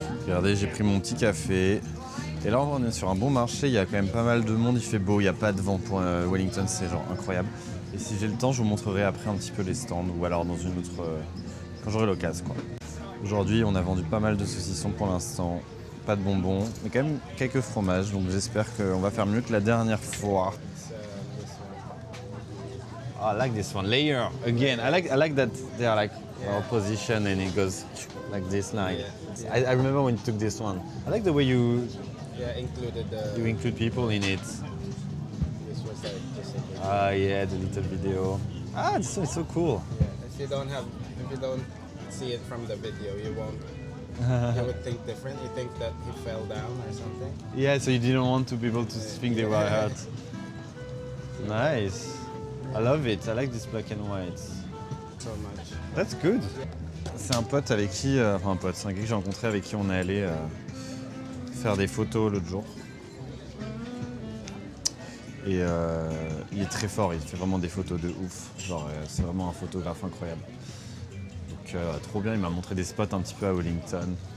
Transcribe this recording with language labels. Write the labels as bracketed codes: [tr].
[fr] Regardez, j'ai pris mon petit café. Et là, on est sur un bon marché, il y a quand même pas mal de monde, il fait beau, il n'y a pas de vent pour Wellington, c'est genre incroyable. Et si j'ai le temps, je vous montrerai après un petit peu les stands ou alors dans une autre... quand j'aurai l'occasion quoi. Aujourd'hui, on a vendu pas mal de saucissons pour l'instant, pas de bonbons, mais quand même quelques fromages, donc j'espère qu'on va faire mieux que la dernière fois. [en] I like this one, layer, again, I like that they are like position and it goes like this line. I remember when you took this one. I like the way you include people in it. This was like just a Ah yeah, the little video. Ah, this one is so cool. if you don't see it from the video, you would think different. You think that he fell down or something. Yeah, so you didn't want to people to think they were hurt. Nice. I love it. I like this black and white. So much. That's good. [fr] C'est un pote avec qui, c'est un gars que j'ai rencontré avec qui on est allé faire des photos l'autre jour. Et il est très fort, il fait vraiment des photos de ouf. Genre, c'est vraiment un photographe incroyable. Donc trop bien, il m'a montré des spots un petit peu à Wellington.